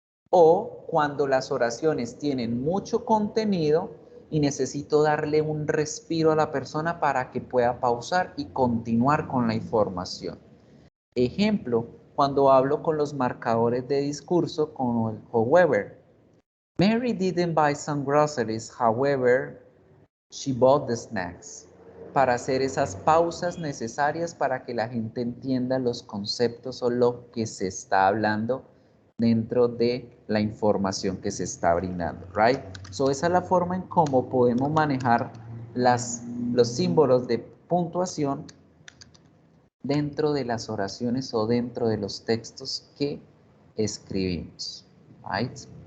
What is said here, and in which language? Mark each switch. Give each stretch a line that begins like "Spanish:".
Spanish: O cuando las oraciones tienen mucho contenido y necesito darle un respiro a la persona para que pueda pausar y continuar con la información. Ejemplo, cuando hablo con los marcadores de discurso con el however.
English: Mary didn't buy some groceries, however, she bought the snacks.
Spanish: Para hacer esas pausas necesarias para que la gente entienda los conceptos o lo que se está hablando dentro de la información que se está brindando,
English: right? So
Spanish: esa es la forma en cómo podemos manejar los símbolos de puntuación dentro de las oraciones o dentro de los textos que escribimos,
English: right?